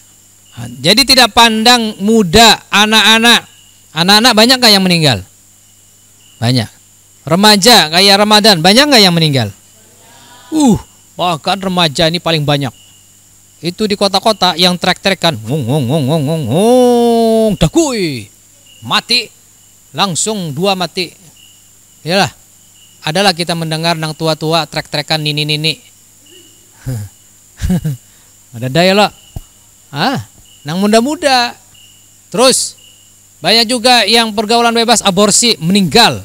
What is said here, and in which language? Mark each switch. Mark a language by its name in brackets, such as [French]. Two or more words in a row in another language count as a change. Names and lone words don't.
[Indonesian] Jadi tidak pandang muda, anak-anak. Anak-anak banyak gak yang meninggal? Banyak. Remaja kayak Ramadan, banyak gak yang meninggal? Bahkan remaja ini paling banyak. Itu di kota-kota yang trek-trekan, dakui, mati, langsung 2 mati. [Banjar] Yalah, adalah kita mendengar nang tua-tua trek-trekan nini-nini. Ada daya lah. Nang muda-muda. [Indonesian] Terus banyak juga yang pergaulan bebas, aborsi, meninggal.